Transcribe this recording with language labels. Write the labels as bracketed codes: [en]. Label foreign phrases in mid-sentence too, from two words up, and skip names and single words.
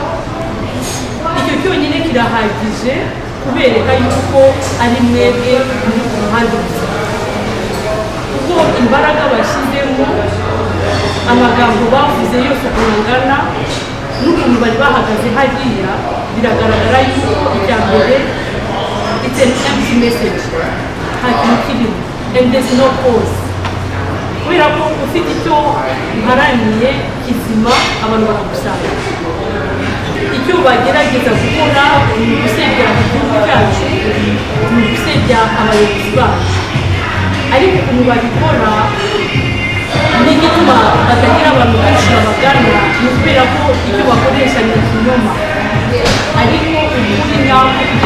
[rw] Icyo cyonyine kirahagije kubereka yuko ari mwebwe muri ku ruhande rwiza, kuko imbaraga bashyizemo amagambo bavuze yose ukuntu angana n'ukuntu bari bahagaze hariya biragaragara yuko icya mbere [en] it's an empty message [rw] nta kintu kirimo [en] and there's no cause [rw] kubera ko ufite icyo uharaniye kizima abantu baragusanga icyo bagerageza gukora ni ugusebya igihugu cyacu ni ugusebya abayobozi bacu ariko ukuntu babikora n'igituma batagira abantu benshi babagana ni ukubera ko icyo bakoresha ni ikinyoma ariko ukuri nyako